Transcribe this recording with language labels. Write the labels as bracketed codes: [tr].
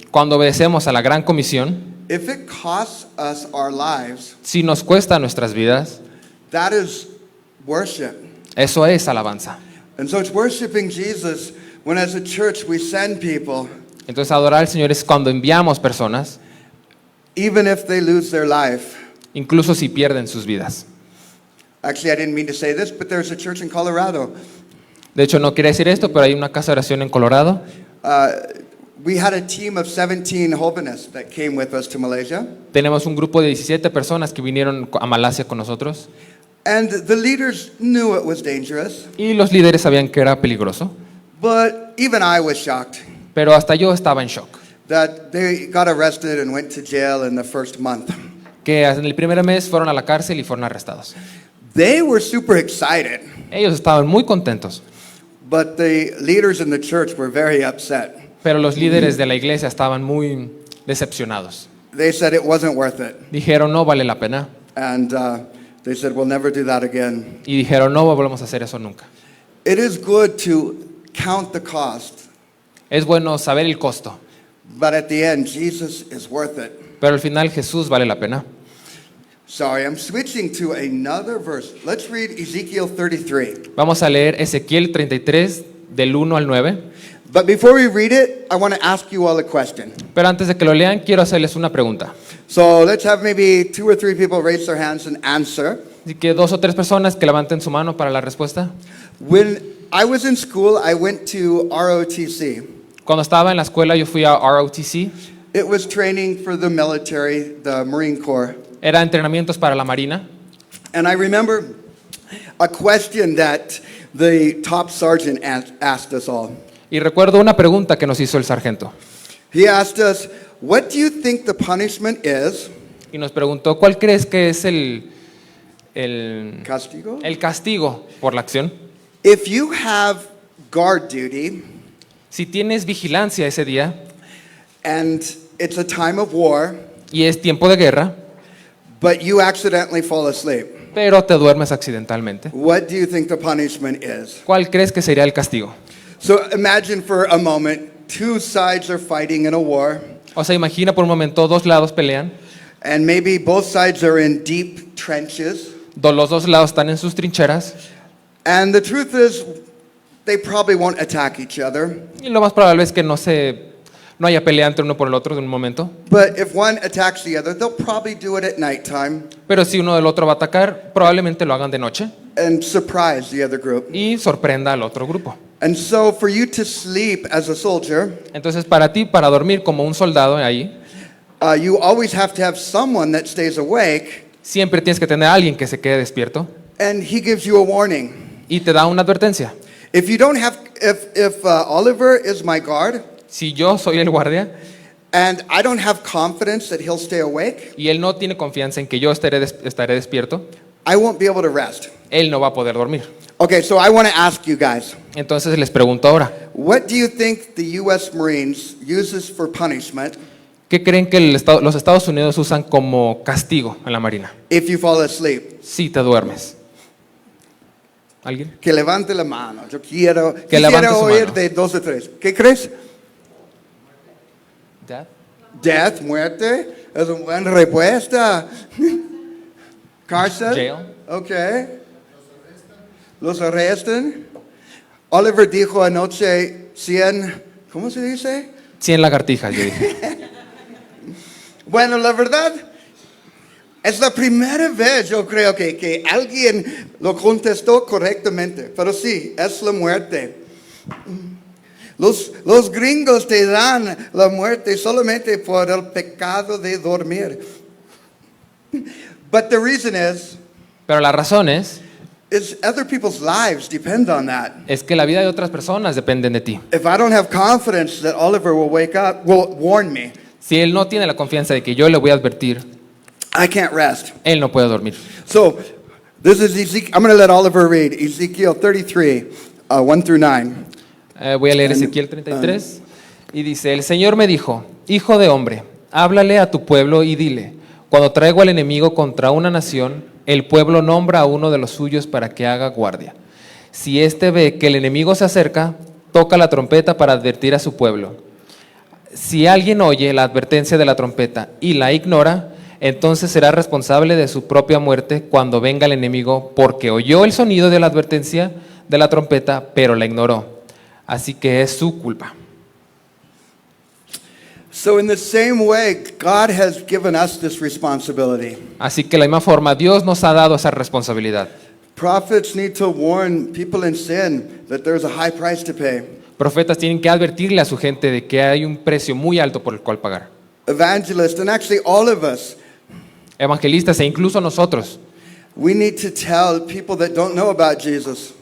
[es] Cuando obedecemos a la gran comisión, [en] if it costs us our lives, [es] si nos cuesta nuestras vidas, [en] that is worship. [es] eso es alabanza. [en] And so it's worshiping Jesus when as a church we send people, [es] Entonces adorar al Señor es cuando enviamos personas, [en] even if they lose their life. [es] incluso si pierden sus vidas. [en] Actually, I didn't mean to say this, but there's a church in Colorado. [es] De hecho, no quería decir esto, pero hay una casa de oración en Colorado. [en] We had a team of 17 jóvenes that came with us to Malaysia. [es] Tenemos un grupo de 17 personas que vinieron a Malasia con nosotros. [en] And the leaders knew it was dangerous, [es] Y los líderes sabían que era peligroso. [en] but even I was shocked [es] Pero hasta yo estaba en shock. [en] that they got arrested and went to jail in the first month. [es] Que en el primer mes fueron a la cárcel y fueron arrestados. [en] They were super excited, [es] Ellos estaban muy contentos. [en] but the leaders in the church were very upset. [es] Pero los líderes de la iglesia estaban muy decepcionados. [en] They said it wasn't worth it. [es] Dijeron, no vale la pena. [en] And they said, we'll never do that again. [es] Y dijeron, no volvemos a hacer eso nunca. [en] It is good to count the cost, [es] Es bueno saber el costo, [en] but at the end, Jesus is worth it. [es] pero al final Jesús vale la pena. [en] Sorry, I'm switching to another verse. Let's read Ezekiel 33. [es] Vamos a leer Ezequiel 33 del 1 al 9. [en] But before we read it, I want to ask you all a question. [es] Pero antes de que lo lean, quiero hacerles una pregunta. [en] So let's have maybe 2 or 3 people raise their hands and answer. [es] Así que 2 o 3 personas que levanten su mano para la respuesta. [en] When I was in school, I went to ROTC. [es] Cuando estaba en la escuela, yo fui a ROTC. [en] It was training for the military, the Marine Corps. [es] Era entrenamientos para la Marina. [en] And I remember a question that the top sergeant asked us all. [es] Y recuerdo una pregunta que nos hizo el sargento. [en] He asked us, what do you think the punishment is? [es] Y nos preguntó, ¿cuál crees que es el Castigo? castigo por la acción? [en] If you have guard duty [es] Si tienes vigilancia ese día [en] and it's a time of war, [es] y es tiempo de guerra, [en] but you accidentally fall asleep, [es] pero te duermes accidentalmente, [en] what do you think the punishment is? [es] ¿cuál crees que sería el castigo? [en] So imagine for a moment, 2 sides are fighting in a war, [es] O sea, imagina por un momento, 2 lados pelean, [en] and maybe both sides are in deep trenches, [es] los 2 lados están en sus trincheras, [en] and the truth is, they probably won't attack each other. [es] y lo más probable es que no haya pelea entre uno por el otro en un momento, [en] But if one attacks the other, they'll probably do it at nighttime [es] pero si uno del otro va a atacar, probablemente lo hagan de noche [en] and surprise the other group. [es] y sorprenda al otro grupo. [en] And so for you to sleep as a soldier, [es] Entonces, para ti, para dormir como un soldado ahí, [en] you always have to have someone that stays awake, [es] siempre tienes que tener a alguien que se quede despierto [en] and he gives you a warning. [es] y te da una advertencia. [en] If you don't have, if Oliver is my guard, [es] Si yo soy el guardia [en] and I don't have confidence that he'll stay awake, [es] y él no tiene confianza en que yo estaré despierto, [en] I won't be able to rest. [es] él no va a poder dormir. [en] Okay, so I want to ask you guys, [es] Entonces les pregunto ahora, [en] what do you think the U.S. Marines uses for punishment [es] ¿qué creen que los Estados Unidos usan como castigo en la Marina? [en] if you fall asleep? [es] Si te duermes. ¿Alguien? Que levante la mano. Yo quiero levante su oír mano. de 2 o 3. ¿Qué crees? ¿Ya? [en] Death, [es] muerte. Es una buena respuesta. Cárcel. [en] Jail. Okay. [es] Los arrestan. Oliver dijo anoche 100, ¿cómo se dice? 100 lagartijas, yo dije. Bueno, la verdad, es la primera vez yo creo que alguien lo contestó correctamente. Pero sí, es la muerte. Los gringos te dan la muerte solamente por el pecado de dormir. [en] But the reason [es] Pero la razón es [en] other people's lives depend on that. [es] que la vida de otras personas dependen de ti. [en] If I don't have confidence that Oliver will will warn me, [es] Si él no tiene la confianza de que yo le voy a advertir, [en] I can't rest. [es] él no puede dormir. [en] So, this is Ezekiel. I'm going to let Oliver read Ezekiel 33, 1 through 9. [es] Voy a leer Ezequiel 33 y dice, el Señor me dijo, hijo de hombre, háblale a tu pueblo y dile, cuando traigo al enemigo contra una nación, el pueblo nombra a uno de los suyos para que haga guardia. Si éste ve que el enemigo se acerca, toca la trompeta para advertir a su pueblo. Si alguien oye la advertencia de la trompeta y la ignora, entonces será responsable de su propia muerte cuando venga el enemigo, porque oyó el sonido de la advertencia de la trompeta, pero la ignoró. Así que es su culpa. [en] So, in the same way, God has given us this responsibility. [es] Así que de la misma forma, Dios nos ha dado esa responsabilidad. [en] Prophets need to warn people in sin that there's a high price to pay. [es] Profetas tienen que advertirle a su gente de que hay un precio muy alto por el cual pagar. [en] Evangelists, and actually all of us, [es] Evangelistas e incluso nosotros [en] we need to tell people that don't know about Jesus.